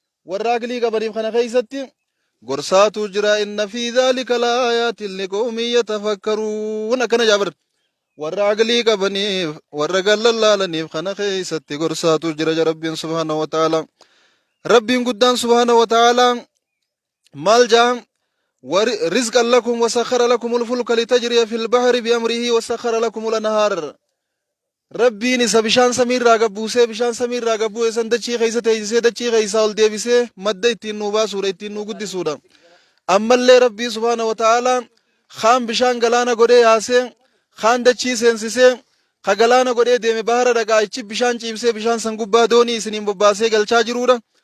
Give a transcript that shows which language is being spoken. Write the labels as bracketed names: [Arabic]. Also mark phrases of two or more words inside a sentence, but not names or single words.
[Oromo] Warra aqlii qabaniif kana keessatti gorsaatu jira. [Arabic] "إن في ذلك لآيات لقوم يتفكرون." [Oromo] Akkana jaa bar. Warra aqlii qabaniif, warra gallallaalaniif kana keessatti gorsaatu jira, jaa Rabbiin [Arabic] سبحانه وتعالى. [Oromo] Rabbiin guddaan [Arabic] سبحانه وتعالى [Oromo] maal jaa? [Arabic] "و ر- رزقا لكم وسخر لكم الفلك لتجري في البحر بأمره وسخر لكم الأنهار." [Oromo] Rabbiin isa bishaan samii irraa gabbuusee, bishaan samii irraa gabbuu san dachii keessa teessisee, dachii keessaa ol deebisee, madda ittiin nuu baasuudha, ittiin nuu guddisuudha. Ammallee Rabbii [Arabic] سبحانه وتعالى [Oromo] kaan bishaan galaana godhee yaasee, kaan dachii seensisee, ka galaana godhee deeme bahara dhaqaa, ichi bishaan ciibsee, bishaan san gubbaa doonii isiniin bobbaasee galchaa jiruudha.